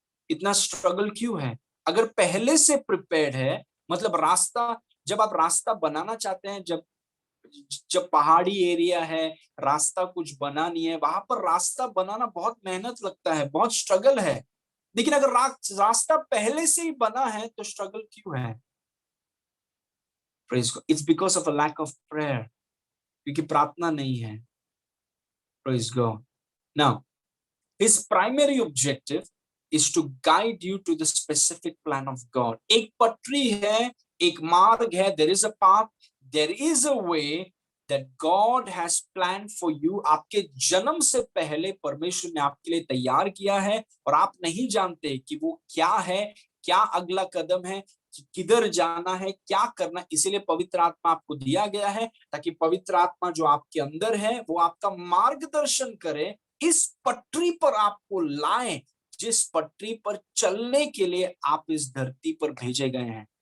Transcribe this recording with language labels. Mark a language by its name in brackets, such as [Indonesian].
[Hindi] इतना स्ट्रगल क्यों है? अगर पहले से प्रिपेयर्ड है मतलब रास्ता, जब आप रास्ता बनाना चाहते हैं, जब जब पहाड़ी एरिया है, रास्ता कुछ बना नहीं है, वहां पर रास्ता बनाना बहुत मेहनत लगता है, बहुत स्ट्रगल है। लेकिन अगर रास्ता पहले से ही बना है तो स्ट्रगल क्यों है? [English] it's because of a lack of prayer, [Hindi] क्योंकि प्रार्थना नहीं है। [English] Praise God. Now his primary objective is to guide you to the specific plan of God. [Hindi] एक पटरी है, एक मार्ग है, [English] there is a path, there is a way that God has planned for you. [Hindi] आपके जन्म से पहले परमेश्वर ने आपके लिए तैयार किया है और आप नहीं जानते कि वो क्या है, क्या अगला कदम है, किधर जाना है, क्या करना। इसीलिए पवित्र आत्मा आपको दिया गया है ताकि पवित्र आत्मा जो आपके अंदर है वो आपका मार्गदर्शन करे, इस पटरी पर आपको लाए जिस पटरी पर चलने के लिए आप इस धरती पर भेजे गए हैं।